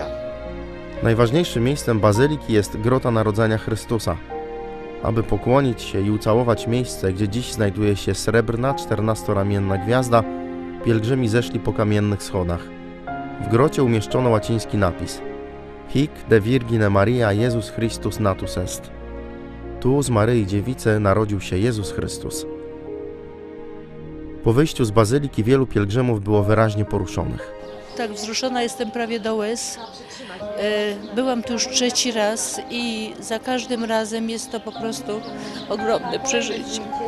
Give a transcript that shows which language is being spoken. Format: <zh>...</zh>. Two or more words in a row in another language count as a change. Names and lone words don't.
<pl>Najważniejszym miejscem bazyliki jest Grota Narodzenia Chrystusa. Aby pokłonić się i ucałować miejsce, gdzie dziś znajduje się srebrna 14-ramienna gwiazda, pielgrzymi zeszli po kamiennych schodach. W grocie umieszczono łaciński napis:</pl> <la>Hic de Virgine Maria Jezus Christus natus est.</la> <pl>Tu z Maryi Dziewicy narodził się Jezus Chrystus. Po wyjściu z bazyliki wielu pielgrzymów było wyraźnie poruszonych. tak wzruszona jestem prawie do łez. Byłam tu już 3. raz i za każdym razem jest to po prostu ogromne przeżycie.</pl>